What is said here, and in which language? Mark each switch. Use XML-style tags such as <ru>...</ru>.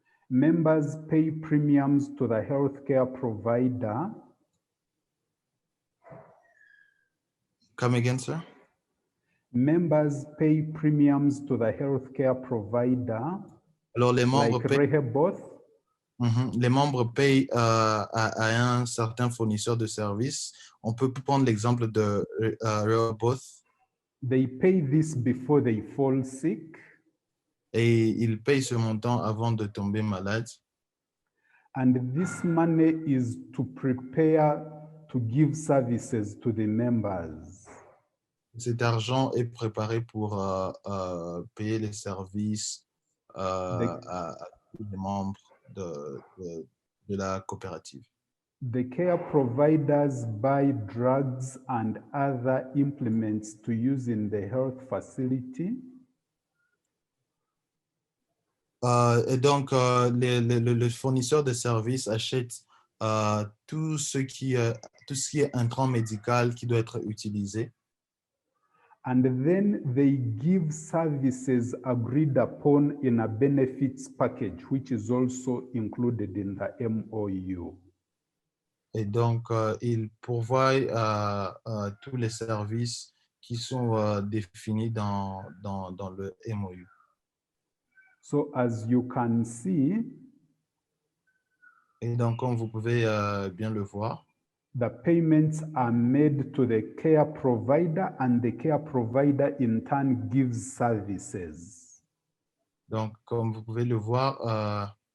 <en>members pay premiums to the healthcare provider. Come again, sir? Members pay premiums to the healthcare provider.</en> <fr>Alors, les membres</fr> <en>like</en> <fr>payent,</fr> <en>Rehoboth,</en> <fr>les membres payent à un certain fournisseur de services. On peut prendre l'exemple de Rehoboth.</fr> <en>They pay this before they fall sick.</en> <fr>Et ils payent ce montant avant de tomber malade.</fr> <en>And this money is to prepare to give services to the members.</en> <fr>Cet argent est préparé pour payer les services à tous les membres de la coopérative.</fr> <en>The care providers buy drugs and other implements to use in the health facility.</en> <fr>Et donc, le fournisseur de services achète tout ce qui est intrant médical qui doit être utilisé.</fr> <en>And then they give services agreed upon in a benefits package, which is also included in the MOU.</en> <fr>Et donc, il pourvoit tous les services qui sont définis dans le MOU.</fr> <en>So as you can see,</en> <fr>et donc, comme vous pouvez bien le voir,</fr> <en>the payments are made to the care provider and the care provider in turn gives services.</en> <fr>Donc, comme vous pouvez le voir,</fr>